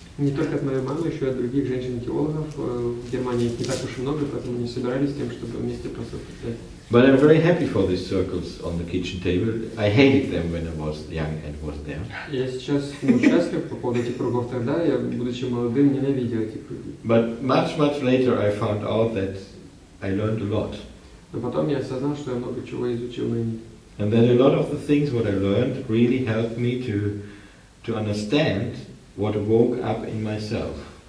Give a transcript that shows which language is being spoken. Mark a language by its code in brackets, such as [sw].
[ru] Не только от моей мамы, еще и от других женщин-теологов. В Германии их не так уж и много, поэтому они собирались с тем, чтобы вместе просыпать. [en] But I'm very happy for these circles on the kitchen table. I hated them when I was young and was there. [ru] Я сейчас счастлив по поводу этих кругов. Тогда я, будучи молодым, ненавидел эти круги. [en] But much later I found out that I learned a lot. [ru] Но потом я осознал, что я много чего изучил на них. [en] And that a lot of the things what I learned really helped me to understand what woke up in myself.